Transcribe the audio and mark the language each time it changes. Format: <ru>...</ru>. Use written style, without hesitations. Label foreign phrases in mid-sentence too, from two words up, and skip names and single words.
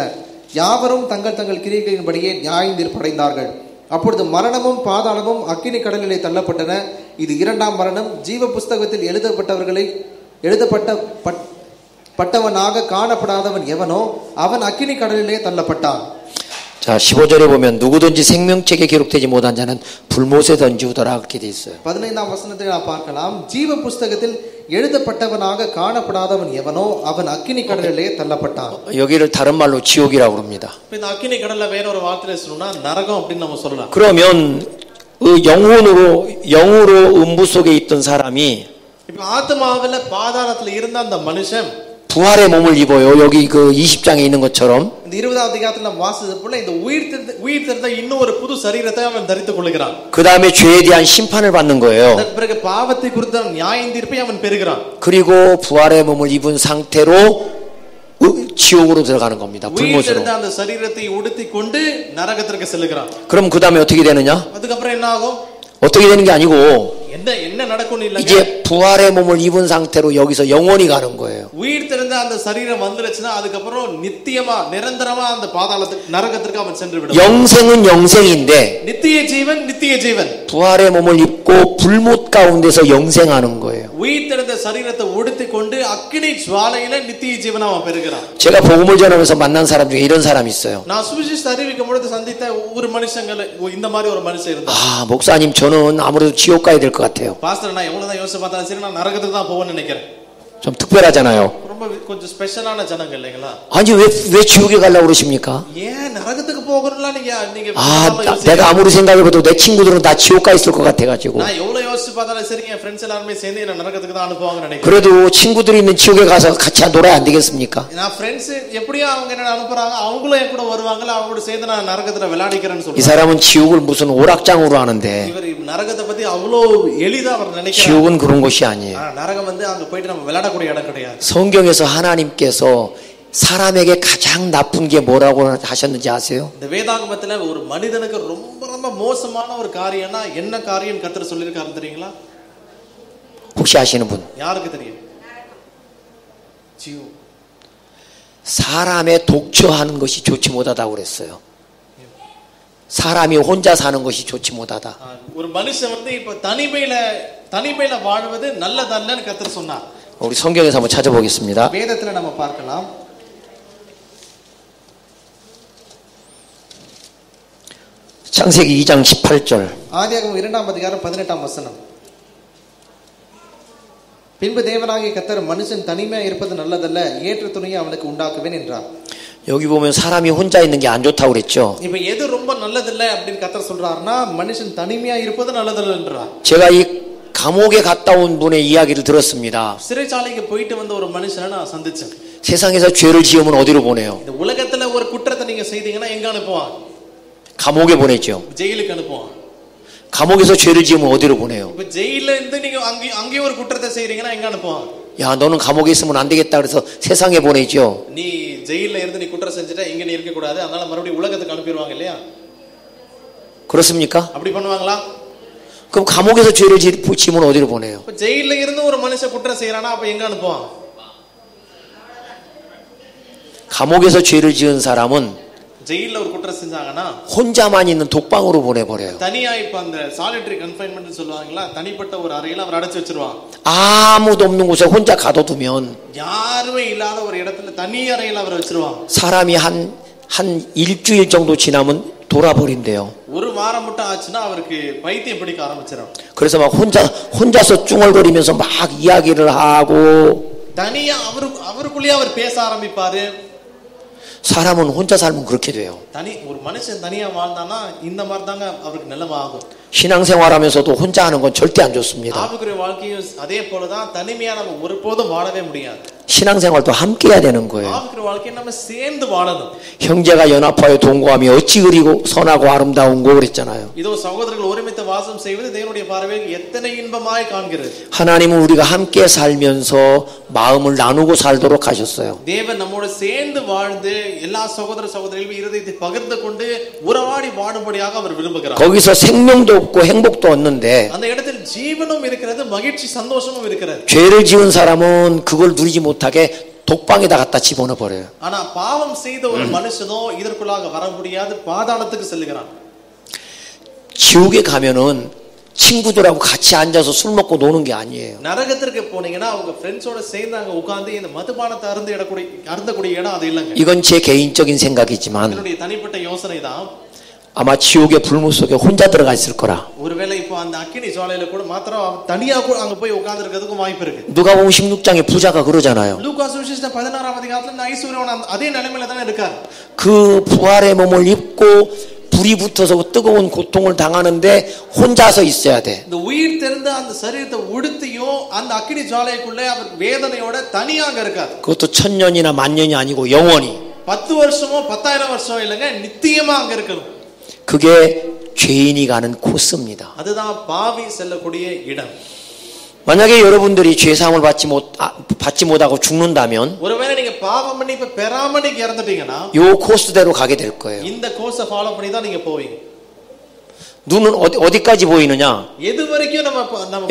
<ta>யாவரும் தங்கள் தங்கள் கிரியைகளின்படியே நியாயந்தீர்ப்படைந்தார்கள். அப்பொழுது மரணமும் பாதாளமும் அக்கினி கடலிலே தள்ளப்பட்டன. இது இரண்டாம் மரணம். ஜீவ புஸ்தகத்தில் எழுதப்பட்டவனாக காணப்படாதவன் எவனோ அவன் அக்கினி கடலிலே தள்ளப்பட்டான்.</ta> <ko>자, 15절에 보면 누구든지 생명책에 기록되지 못한 자는 불못에 던지우더라 그렇게 돼 있어요.</ko> <ta>15ஆம் வசனத்தில் நாம் பார்க்கலாம், ஜீவ புஸ்தகத்தில் எழுதப்பட்டவனாக காணப்படாதவன் எவனோ அவன் அக்கினி கடலிலே தள்ளப்பட்டான்.</ta> <ko>여기를 다른 말로 지옥이라고 합니다.</ko> <ta>இந்த அக்கினி கடல்ல வேற ஒரு வார்த்தையில சொன்னா நரகம் அப்படின்னு நம்ம சொல்லலாம்.</ta> <ko>그러면 영으로 음부 속에 있던 사람이</ko> <ta>இப்ப ஆத்மாவில பாதாளத்துல இருந்த அந்த மனுஷன்</ta> <ko>부활의 몸을 입어요. 여기 그 20장에 있는 것처럼.</ko> <ta>இந்த 20ஆவது அதிகாரத்துல நாம் வாசிச்சது போல இந்த உயிர் தெழுந்த இன்னும் ஒரு புது சரீரத்தை அவன் தரித்துக் கொள்கிறான்.</ta> <ko>그다음에 죄에 대한 심판을 받는 거예요.</ko> <ta>அதற்கு பிறகு பாவத்தை குறித்த நியாயத்தீர்ப்பை அவன் பெறுகிறான்.</ta> <ko>그리고 부활의 몸을 입은 상태로 지옥으로 들어가는 겁니다. 불못으로.</ko> <ta>அந்த சரீரத்தை உடுத்திக் கொண்டு நரகத்திற்கு செல்கிறான்.</ta> <ko>그럼 그다음에 어떻게 되느냐?</ko> <ta>அதுக்கப்புறம் என்ன ஆகும்?</ta> <ko>어떻게 되는 게 아니고</ko> <ta>என்ன நடக்கும் இல்லங்க.</ta> <ko>이제 부활의 몸을 입은 상태로 여기서 영원히 가는 거예요.</ko> <ta>உயிர் தெழுந்த அந்த சரீரம் வந்துருச்சுனா அதுக்கப்புறம் நித்தியமா நிரந்தரமா அந்த பாதாளத்துக்கு நரகத்திற்கு அவன் சென்று விடுவான்.</ta> <ko>영생은 영생인데</ko> <ta>நித்திய ஜீவன்</ta> <ko>부활의 몸을 입고 불못 가운데서 영생하는 거예요.</ko> <ta>உயிர் தெழுந்த சரீரத்தை உடுத்திக் கொண்டு அக்கினி ஜுவாலையில நித்திய ஜீவனை அவன் பெறுகிறான்.</ta> <ko>제가 복음을 전하면서 만난 사람 중에 이런 사람이 있어요.</ko> <ta>நான் சுவிசேஷத்தை அறிவிக்கும் பொழுது சந்தித்த ஒரு மனுஷங்கள இந்த மாதிரி ஒரு மனுஷன் இருந்தார்.</ta> <ko>목사님 저는 아무래도 지옥 가야 될 것 같아요.</ko> <ta>பாஸ்டர் நான் எவ்வளவுதான் யோசிச்சு பார்த்தாலும் சரி நான் நரகத்துக்கு தான் போவேன்னு நினைக்கிறேன்.</ta> <ko>좀 특별하잖아요.</ko> <ta>ரொம்ப கொஞ்சம் ஸ்பெஷலான ஜனங்க இல்லைங்களா?</ta> <ko>아니 왜 지옥에 가려고 그러십니까?</ko> <ta>ஏன் நரகத்துக்கு போகணும்னா நீங்க</ta> <ko>내가 아무리 생각해봐도 내 친구들은 다 지옥 가 있을 것 같아가지고.</ko> <ta>நான் எவ்வளவு யோசிச்சு பார்த்தாலும் சரி என் ஃப்ரெண்ட்ஸ் எல்லாரும் சேர்ந்து என்ன நரகத்துக்கு தான் அனுப்புவாங்கன்னு நினைக்கிறேன்.</ta> <ko>그래도 친구들이 있는 지옥에 가서 같이 놀아야 안 되겠습니까?</ko> <ta>நான் ஃப்ரெண்ட்ஸ் எப்படியா அவங்க என்ன அனுப்புறாங்க அவங்களும் என் கூட வருவாங்கல அவங்களோட சேர்ந்து நான் நரகத்துல விளையாடிக்கிறேன்னு சொல்றாங்க.</ta> <ko>이 사람은 지옥을 무슨 오락장으로 하는데.</ko> <ta>இவர் நரகத்தை பத்தி அவ்வளவு எளிதா அவர் நினைக்கிறார்.</ta> <ko>지옥은 그런 곳이 아니에요.</ko> <ta>நரகம் வந்து அங்க போயிட்டு நம்ம விளையாடக்கூடிய இடம் கிடையாது.</ta> <ko>성경에서 하나님께서 사람에게 가장 나쁜 게 뭐라고 하셨는지 아세요?</ko> <ta>இந்த வேதாகமத்துல ஒரு மனிதனுக்கு ரொம்ப ரொம்ப மோசமான ஒரு காரியம்னா என்ன காரியம் கர்த்தர் சொல்லிருக்காரு தெரியுங்களா?</ta> <ko>혹시 아시는 분?</ko> <ta>யாருக்கு தெரியும்?</ta> <ko>지옥. 사람의 독처하는 것이 좋지 못하다고 그랬어요. 사람이 혼자 사는 것이 좋지 못하다.</ko> <ta>ஒரு மனுஷன் வந்து இப்ப தனிமையில வாழ்வது நல்லதல்லன்னு கர்த்தர் சொன்னார்.</ta> <ko>우리 성경에서 한번 찾아보겠습니다.</ko> <ta>வேதத்துல நம்ம பார்க்கலாம்.</ta> <ko>창세기 2장 18절.</ko> <ta>ஆதியாகமம் 2ஆம் அதிகாரம் 18ஆம் வசனம். பின்பு தேவனாகிய கர்த்தர் மனுஷன் தனிமையா இருப்பது நல்லதல்ல, ஏற்ற துணையை அவனுக்கு உண்டாக்குவேன் என்றார்.</ta> <ko>여기 보면 사람이 혼자 있는 게 안 좋다고 그랬죠.</ko> <ta>இப்ப எது ரொம்ப நல்லதில்ல அப்படினு கர்த்தர் சொல்றாருன்னா மனுஷன் தனிமையா இருப்பது நல்லதல்ல என்றார்.</ta> <ko>제가 이 감옥에 갔다 온 분의 이야기를 들었습니다.</ko> <ta>சிறைச்சாலைக்கு போயிட்டு வந்த ஒரு மனுஷனை நான் சந்திச்சேன்.</ta> <ko>세상에서 죄를 지으면 어디로 보내요?</ko> <ta>இந்த உலகத்துல ஒரு குற்றத்தை நீங்க செய்தீங்கன்னா எங்க அனுப்புவான்?</ta> <ko>감옥에 보내죠.</ko> <ta>ஜெயிலுக்கு அனுப்புவான்.</ta> <ko>감옥에서 죄를 지으면 어디로 보내요?</ko> <ta>இப்ப ஜெயில்ல இருந்து நீங்க அங்கே ஒரு குற்றத்தை செய்றீங்கன்னா எங்க அனுப்புவான்?</ta> <ko>야, 너는 감옥에 있으면 안 되겠다 그래서 세상에 보내죠.</ko> <ta>நீ ஜெயில்ல இருந்து நீ குற்றம் செஞ்சிட்டா இங்க நீ இருக்க கூடாது, அதனால மறுபடியும் உலகத்துக்கு அனுப்பிடுவாங்க இல்லையா?</ta> <ko>그렇습니까?</ko> <ta>அப்படி பண்ணுவாங்களா?</ta> <ko>그럼 감옥에서 죄를 지으면 어디로 보내요?</ko> <ta>இப்ப ஜெயில்ல இருந்து ஒரு மனுஷன் குற்றம் செய்யறானா அப்ப எங்க அனுப்புவான்?</ta> <ko>감옥에서 죄를 지은 사람은</ko> <ta>ஜெயில்ல ஒரு குற்றம் செஞ்சாங்கன்னா</ta> <ko>혼자만 있는 독방으로 보내버려요.</ko> <ta>தனியா இப்ப அந்த</ta> <en>solitary confinement</en> <ta>சொல்லுவாங்களா, தனிப்பட்ட ஒரு அறையில அவர் அடைச்சு வச்சிருவாங்க.</ta> <ko>아무도 없는 곳에 혼자 가둬두면</ko> <ta>யாருமே இல்லாத ஒரு இடத்துல தனி அறையில அவர் வச்சிருவாங்க.</ta> <ko>사람이 한 일주일 정도 지나면 돌아버린대요.</ko> <ta>ஒரு வாரம் மட்டும் ஆச்சுன்னா அவருக்கு பைத்தியம் பிடிக்க ஆரம்பிச்சிடும்.</ta> <ko>그래서 막 혼자서 쭝얼거리면서 막 이야기를 하고</ko> <ta>தனியா அவருக்குள்ளேயே அவர் பேச ஆரம்பிப்பாரு.</ta> <ko>사람은 혼자 살면 그렇게 돼요.</ko> <ta>ஒரு மனுஷன் தனியா வாழ்ந்தானா இந்த மாதிரி தாங்க அவருக்கு நிலைமை ஆகும்.</ta> <ko>신앙생활하면서도 혼자 하는 건 절대 안 좋습니다.</ko> <ta>ஆவிக்குரிய வாழ்க்கையும் அதே போலதான். தனிமையா நம்ம ஒருபோதும் வாழவே முடியாது.</ta> <ko>신앙생활도 함께 해야 되는 거예요.</ko> <ta>ஆவிக்குரிய வாழ்க்கையை நம்ம சேர்ந்து வாழணும்.</ta> <ko>형제가 연합하여 동거하며 어찌 그리고 선하고 아름다운고 그랬잖아요.</ko> <ta>இதோ சகோதரர்கள் ஒருமித்த வாசம் செய்வது தேவனுடைய பார்வையில் எத்தனை இன்பமாய் காண்கிறது.</ta> <ko>하나님은 우리가 함께 살면서 마음을 나누고 살도록 하셨어요.</ko> <ta>தேவன் நம்மோடு சேர்ந்து வாழ்ந்து எல்லா சகோதர சகோதரிகளும் இருதயத்தை பகிர்ந்து கொண்டு உறவாடி வாழும்படியாக அவர் விரும்புகிறார்.</ta> <ko>거기서 생명도 없고 행복도 없는데</ko> <ta>அந்த இடத்தில் ஜீவனும் இருக்கிறது, மகிழ்ச்சி சந்தோஷமும் இருக்கிறது.</ta> <ko>죄를 지은 사람은 그걸 누리지 못하게 독방에다 갖다 집어넣어 버려요.</ko> <ta>ஆனா பாவம் செய்த ஒரு மனுஷனோ இதற்குள்ளாக வர முடியாது, பாதாளத்துக்கு செல்லுகிறான்.</ta> <ko>지옥에 가면은 친구들하고 같이 앉아서 술 먹고 노는 게 아니에요.</ko> <ta>நரகத்திற்கு போனீங்கன்னா அவங்க ஃப்ரெண்ட்ஸோட சேர்ந்து அங்க உட்கார்ந்து இந்த மதுபானத்தை அருந்தக்கூடிய இடம் அது இல்லங்க.</ta> <ko>이건 제 개인적인 생각이지만</ko> <ta>என்னுடைய தனிப்பட்ட யோசனை தான்.</ta> <ko>아마 지옥의 불문 속에 혼자 들어가 있을 거라.</ko> <ta>ஒருவேளை இப்போ அந்த அக்கினி ஜுவாலையில கூட மாத்திரம் தனியா கூட அங்க போய் உட்கார்ந்து இருக்கிறதுக்கு வாய்ப்பு இருக்கு.</ta> <ko>누가 보면 16장에 부자가 그러잖아요.</ko> <ta>லூக்கா சுவிசேஷம் 16ஆம் அதிகாரத்துல ஐஸ்வர்யவான் அதே நிலைமையில தான் இருக்கார்.</ta> <ko>그 부활의 몸을 입고 불이 붙어서 뜨거운 고통을 당하는데 혼자서 있어야 돼.</ko> <ta>இந்த உயிர் தெரிந்த அந்த சரீரத்தை உடுத்தியோ அந்த அக்கினி ஜுவாலைக்குள்ளே அவர் வேதனையோட தனியாக இருக்கார்.</ta> <ko>그것도 1000년이나 만년이 아니고 영원히.</ko> <ta>10 வருஷமோ 10000 வருஷம் இல்லங்க, நித்தியமா அங்க இருக்கணும்.</ta> <ko>그게 죄인이 가는 코스입니다.</ko> <ta>அதுதான் பாவி செல்லக்கூடிய இடம்.</ta> <ko>만약에 여러분들이 죄사함을 받지 못하고 죽는다면</ko> <ta>ஒருவேளை நீங்க பாவ மன்னிப்பு பெறாம நீங்க இறந்துட்டீங்கன்னா</ta> <ko>요 코스대로 가게 될 거예요.</ko> <ta>இந்த</ta> <en>course follow</en> <ta>பண்ணி தான் நீங்க போவீங்க.</ta> <ko>눈은 어디까지 보이느냐?</ko> <ta>எது வரைக்கும் நம்ம</ta>